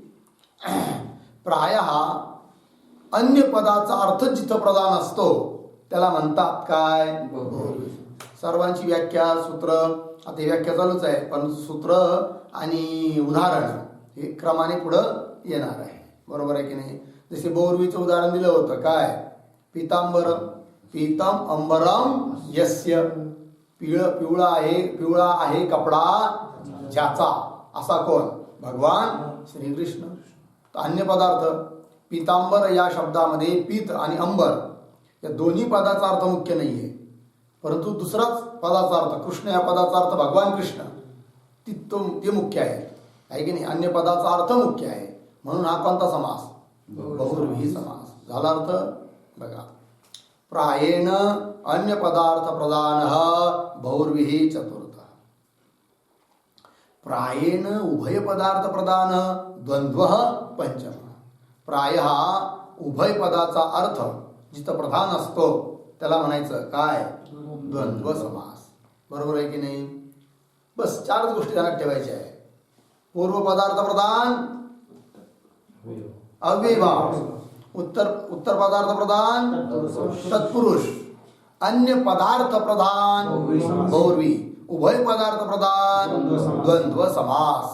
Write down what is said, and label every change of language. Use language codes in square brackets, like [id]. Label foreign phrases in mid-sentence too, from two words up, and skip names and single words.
[mr] प्रायः अन्य पदाचा अर्थ जिथं प्रधान असतो त्याला म्हणतात काय? बहुर्विही. सर्वांची व्याख्या सूत्र, आता व्याख्या चालूच आहे पण सूत्र आणि उदाहरण हे क्रमाने पुढं येणार आहे. बरोबर आहे की नाही. जसे बहुर्वीचं उदाहरण दिलं होतं काय? पीतांबर. [sa] पीतम अंबरम यस्य. [mr] पिवळा आहे कपडा ज्याचा. असा कोण? भगवान श्रीकृष्ण. अन्य पदार्थ पीतांबर या शब्दामध्ये पीत आणि अंबर या दोन्ही पदाचा अर्थ मुख्य नाहीये, परंतु दुसराच पदाचा अर्थ कृष्ण या पदाचा अर्थ भगवान कृष्ण ते मुख्य आहे की नाही. अन्य पदाचा अर्थ मुख्य आहे म्हणून हा कोणता समास? बहुर्विही समास. झाला अर्थ बघा. [sa] प्रायेण अन्य पदार्थ प्रधान बहुर्विही चतुर्थ. प्रायेण उभय पदार्थ प्रधान द्वंद्व पंचम. [mr] प्राय हा उभय पदाचा अर्थ जिथं प्रधान असतो त्याला म्हणायचं काय? द्वंद्व समास. बरोबर आहे की नाही. बस 4च गोष्टी ध्यानात ठेवायच्या आहे. [sa] पूर्व पदार्थ प्रधान अव्ययभाव, उत्तर पदार्थ प्रधान तत्पुरुष, अन्य पदार्थ प्रधान बहुर्वी, उभय पदार्थ प्रधान द्वंद्व समास.